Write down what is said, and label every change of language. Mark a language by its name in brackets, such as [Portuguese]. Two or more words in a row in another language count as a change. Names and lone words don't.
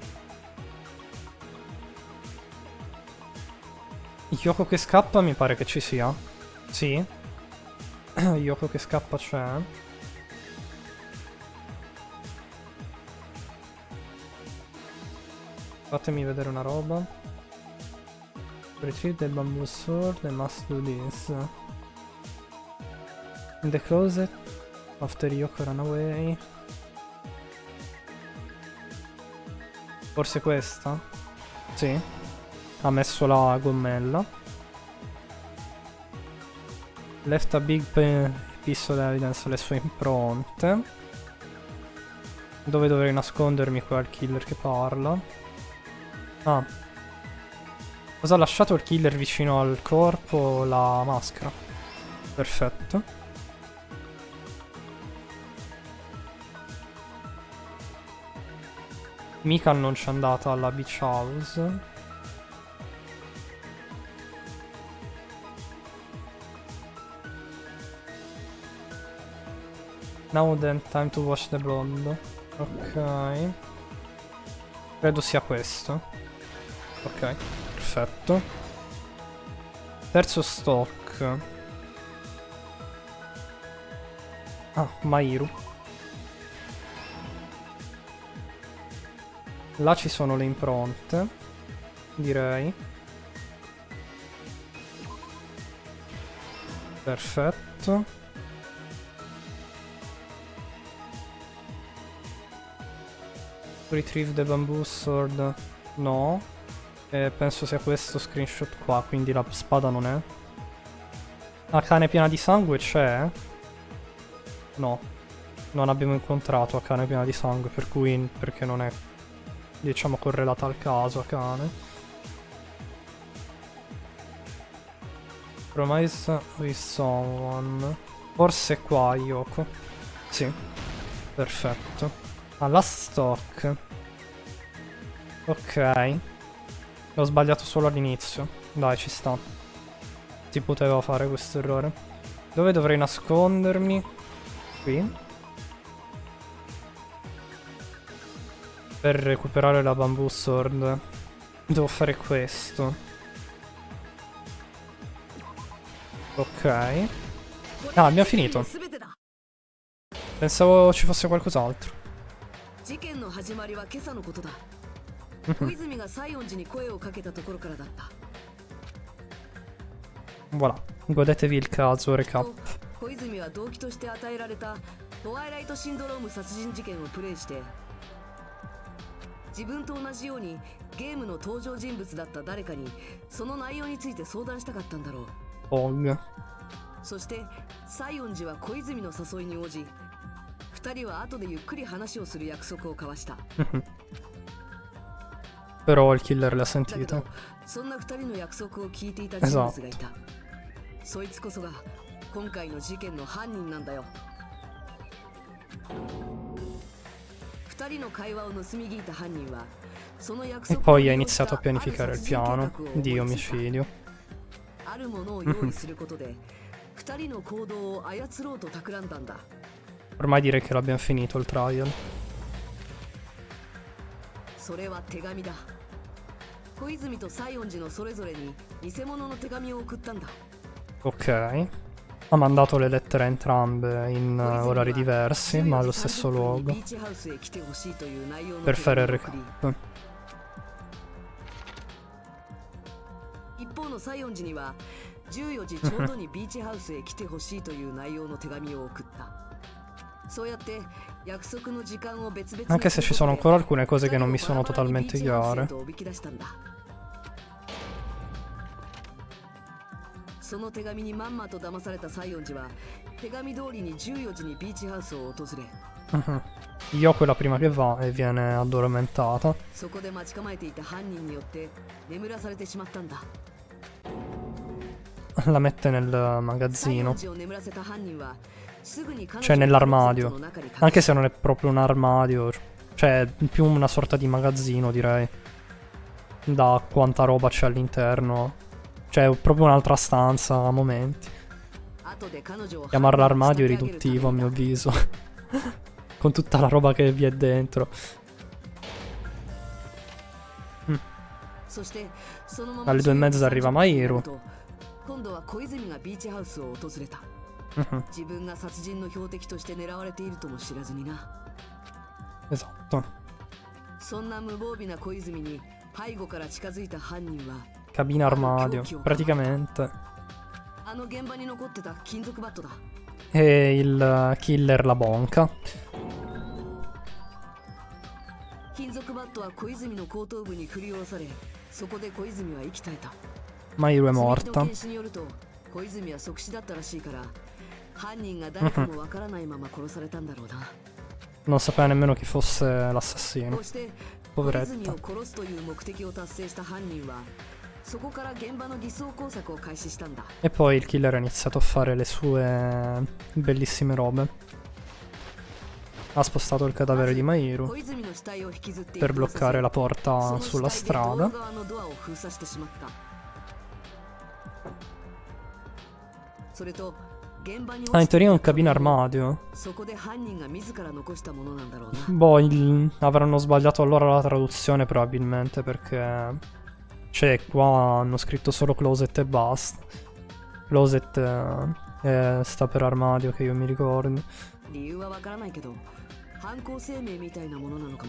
[Italian] Yoko che scappa mi pare che ci sia. Sì. Yoko che scappa c'è. Fatemi vedere una roba. [English] Retrieve the bamboo sword and must do this. In the closet after Yoko ran away. [Italian] Forse questa? Sì. Ha messo la gommella. [English] Left a big piece of evidence, [Italian] le sue impronte. Dove dovrei nascondermi qua il killer che parla? Ah. Cosa ha lasciato il killer vicino al corpo? La maschera. Perfetto. Mika non c'è andata alla [English] beach house. Now then, time to wash the blood. [Italian] Ok. Credo sia questo. Ok, perfetto. Terzo stock. Ah, Mahiru. Là ci sono le impronte. Direi. Perfetto. [English] Retrieve the bamboo sword. [Italian] No. Penso sia questo screenshot qua, quindi la spada non è. La cane piena di sangue c'è? No. Non abbiamo incontrato a cane piena di sangue, per cui perché non è, diciamo, correlata al caso a cane. [English] Promise with someone. [Italian] Forse qua Yoko. Sì. Perfetto. [English] Last stock. Ok. [Italian] L'ho sbagliato solo all'inizio. Dai, ci sta. Si poteva fare questo errore. Dove dovrei nascondermi? Qui. Per recuperare la [English] bamboo sword. [Italian] Devo fare questo. Ok. Ah, abbiamo finito. Pensavo ci fosse qualcos'altro. [Japanese] 事件の始まりは今朝のことだ。小泉が西園寺に声をかけたところからだった。 [Italian] Voilà, godetevi il caso recap. [Japanese] 小泉は動機として与えられたトワイライトシンドローム殺人事件をプレイして、自分と同じようにゲームの登場人物だった誰かにその内容について相談したかったんだろう。 [Italian] Pog. [Japanese] そして西園寺は小泉の誘いに応じ、二人は後でゆっくり話をする約束を交わした。 [Italian] Però il killer l'ha [Japanese] だけ [Italian] sentito. [Japanese] どそんな二人の約束を聞いていた人物がいた。そいつこそが今回の事件の犯人なんだよ。二人の会話を盗み聞いた犯人はその約 [Italian] E [Japanese] 束 [Italian] poi ha iniziato a pianificare il piano di omicidio. [Japanese] あるものを用意することで二人の行動を操ろうと企んだんだ。 [Italian] Ormai direi che l'abbiamo finito il trial. [Japanese] それは手紙だ。小泉と西園寺のそれぞれに偽物の手紙を送ったんだ。 [Italian] Ok. Ha mandato le lettere a entrambe in orari diversi, ma allo stesso luogo. Per fare il recap. [Japanese] 一方の西園寺には14時ちょうどにビーチハウスへ来てほしいという内容の手紙を送った。そうやって約束の時間を別々に [Italian] Anche se ci sono ancora alcune cose che non mi sono totalmente chiare. [Japanese] その手紙にまんまと騙された西園寺は手紙通りに14時にビーチハウスを訪れ、 [Italian] Yoko è la prima che va e viene addormentata. [Japanese] そこで待ち構えていた犯人によって眠らされてしまったんだ。 [Italian] La mette nel magazzino. [Japanese] 西園寺を眠らせた犯人はすぐに彼 [Italian] Cioè [Japanese] 女の [Italian] nell'armadio. [Japanese] の中に隠し [Italian] Anche se non è proprio un armadio. Cioè più una sorta di magazzino, direi. Da quanta roba c'è all'interno. Cioè proprio un'altra stanza a momenti. [Japanese] 後で彼女を [Italian] Chiamarla armadio è riduttivo a mio avviso. Con tutta la roba che vi è dentro. [Japanese] そしてそのまま [Italian] Alle 2:30 arriva Mairo. [Japanese] 今度は小泉がビーチハウスを訪れた。自分が殺人の標的として狙われているとも知らずにな。 [Italian] Esatto. [Japanese] そんな無防備な小泉に背後から近づいた犯人は [Italian] Cabina armadio, praticamente. [Japanese] あの現場に残ってた金属バットだ。 [Italian] E il killer la bonca. [Japanese] 金属バットは小泉の後頭部に振り下ろされ、そこで小泉は息絶えた。 [Italian] Mairo è [Japanese] 墨木の [Italian] morta. [Japanese] 検視によると小泉は即死だったらしいから、犯人が誰かもわからないまま殺されたんだろうな。 [Italian] Non sapeva nemmeno chi fosse [Japanese] こ [Italian] l'assassino. [Japanese] うして小泉 [Italian] Poveretta. [Japanese] を殺すという目的を達成した犯人はそこから現場の偽装工作を開始したんだ。 [Italian] E poi il killer ha iniziato a fare le sue bellissime robe. Ha spostato il cadavere di Mairo [Japanese] 小泉の死体を引きずって [Italian] per [Japanese] 移動させ [Italian] bloccare la [Japanese] そ [Italian] porta [Japanese] の [Italian] sulla [Japanese] 死体で道路 [Italian] strada. [Japanese] 側のドアを封鎖してしまった。それと現場に [Italian] Ah, in [Japanese] 落ちてい [Italian] teoria è [Japanese] た [Italian] un cabina [Japanese] 紙も [Italian] armadio. [Japanese] そこで犯人が自ら残したものなんだろうな。 [Italian] Boh, avranno sbagliato allora la traduzione probabilmente perché... Cioè, qua hanno scritto solo closet e basta. Closet sta per armadio, che io mi ricordo. [Japanese] 理由はわからないけど、犯行声明みたいなものなのかもしれない。